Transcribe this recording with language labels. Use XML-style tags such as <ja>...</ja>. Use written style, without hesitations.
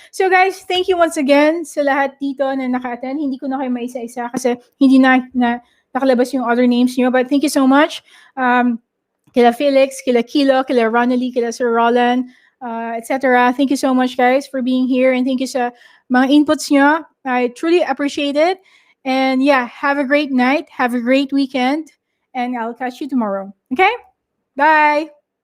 <en>So guys, thank you once again</en> <tl>sa lahat dito na naka-attend. Hindi ko na kayo maisa-isa kasi hindi na nakalabas yung other names nyo.</tl> <en>But thank you so much.</en> <tl>Kila Felix, kila Kilo, kila Ronaldie, kila Sir Roland, etc.</tl> <en>Thank you so much, guys, for being here. And thank you</en> <tl>sa mga inputs nyo.</tl> <en>I truly appreciate it. And yeah, have a great night. Have a great weekend. And I'll catch you tomorrow. Okay? Bye.</en>